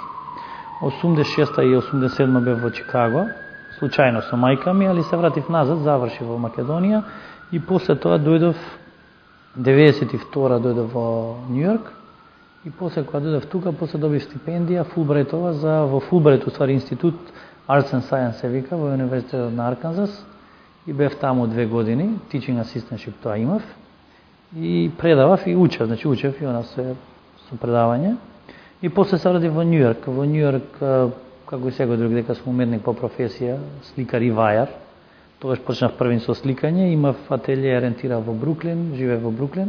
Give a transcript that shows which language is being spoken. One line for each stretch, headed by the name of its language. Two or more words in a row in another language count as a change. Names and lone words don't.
Macedonian: 86 и 87 бев во Чикаго, случајно со мајка ми, али се вратив назад, завршив во Македонија и после тоа дојдов 92 дојдов во Њујорк и после кога дојдов тука, после добив стипендија Фулбрайтова во Фулбрайт, уствари институт
English: Arts and Science
Macedonian: се вика во Универзитетот на Арканзас и бев таму 2 години,
English: teaching assistantship
Macedonian: тоа имав и предавав и учев, значи учев и она со предавање. И после се вратив во Њујорк. Во Њујорк, како и секој друг, дека сум уметник по професија, сликар и вајар. Тогаш почнав првин со сликање, имав ателје, рентирав во Бруклин, живеев во Бруклин.